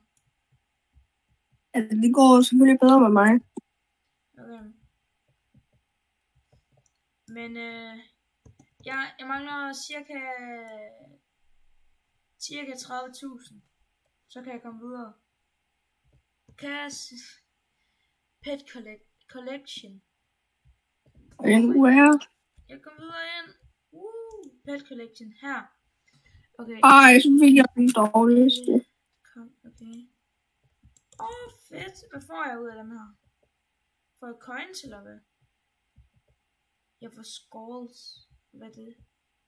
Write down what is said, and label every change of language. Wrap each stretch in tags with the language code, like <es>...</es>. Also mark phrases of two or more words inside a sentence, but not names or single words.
<da>Altså, det går selvfølgelig bedre med mig. Okay. Men jeg mangler cirka 30.000. Så kan jeg komme videre.</da> <en>Pet collection. Where?</en> <da>Jeg kommer videre ind.</da> <en>Pet collection</en> <da>her. Okay. Så fik jeg den dårligste. Kom, okay. Fedt. Hvad får jeg ud af dem her? Får jeg coins eller hvad? Jeg får skulls. Hvad er det?</da>